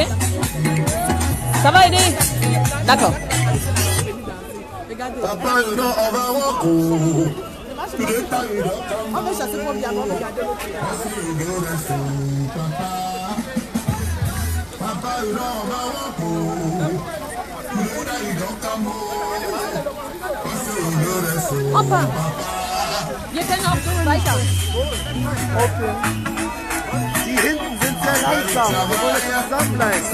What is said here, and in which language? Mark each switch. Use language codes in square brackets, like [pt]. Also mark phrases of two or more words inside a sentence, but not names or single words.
[fr] Ça va aider? D'accord. Papa, on va on va chasser pour bien regarder l'autre. Papa, [de] Opa, wir können auch so weiter. Okay. Die hinten sind sehr langsam. Wir wollen zusammenbleiben.